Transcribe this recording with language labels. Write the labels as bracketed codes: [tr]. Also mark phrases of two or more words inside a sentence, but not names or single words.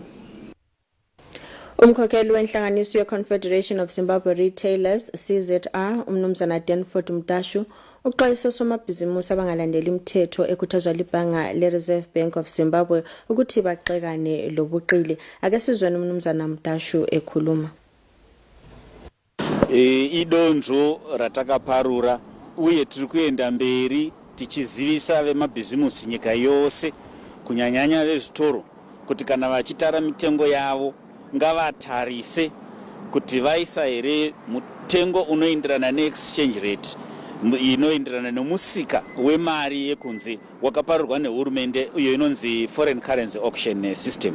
[nd] Umkhokheli wenhlanganiso ye-Confederation of Zimbabwe Retailers CZR umnumzana Danford Mtashu uxwayisa somabhizimusi abangalandeli imithetho ekhuthazwa libhanga le-Reserve Bank of Zimbabwe ukuthi baxekane lobuqili. Ake sizwe umnumzana Mtashu ekhuluma. [sn] Idonzo ratakaparura uye tiri kuenda mberi tichizivisa vemabhizimusi nyika yose kunyanyanya vezvitoro kuti kana vachitara mitengo yavo ngavatarise kuti vaisa here mutengo unoenderana [en] neexchange rate, [sn] inoenderana nomusika wemari yekunze wakaparurwa nehurumende iyo inonzi [en] foreign currency auction system.